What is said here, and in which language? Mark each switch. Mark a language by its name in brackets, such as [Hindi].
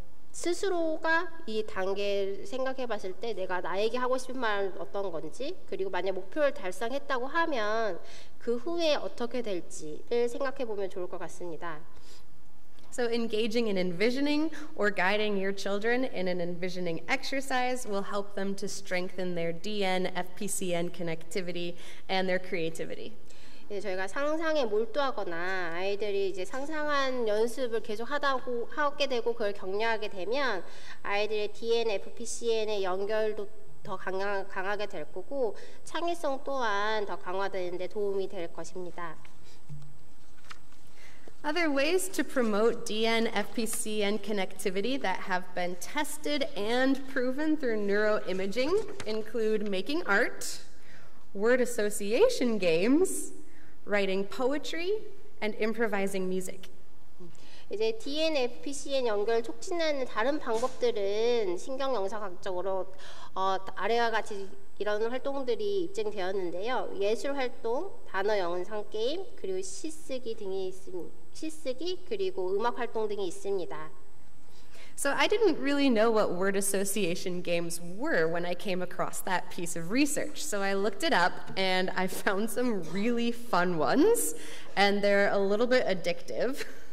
[Korean] 스스로가 이 단계를 생각해 봤을 때 내가 나에게 하고 싶은 말은 어떤 건지, 그리고 만약 목표를 달성했다고 하면 그 후에 어떻게 될지를 생각해 보면 좋을 것 같습니다. [English] So engaging in envisioning or guiding your children in an envisioning exercise will help them to strengthen their DN, FPCN connectivity and their creativity. [Korean] 저희가 상상에 몰두하거나 아이들이 이제 상상한 연습을 계속 하게 되고 그걸 격려하게 되면 아이들의 DN, FPCN의 연결도 더 강하게 될 거고 창의성 또한 더 강화되는 데 도움이 될 것입니다. [English] Other ways to promote DN, FPCN connectivity that have been tested and proven through neuroimaging include making art, word association games, writing poetry, and improvising music. [Korean] 이제 DN, FPCN 연결 촉진하는 다른 방법들은 신경 영상학적으로 아래와 같이 이런 활동들이 입증되었는데요. 예술 활동, 단어 영상 게임, 그리고 시쓰기 등이 있습니다. 시쓰기 그리고 음악 활동 등이 있습니다. [English] So I didn't really know what word association games were when I came across that piece of research. So I looked it up and I found some really fun ones, and they're a little bit addictive.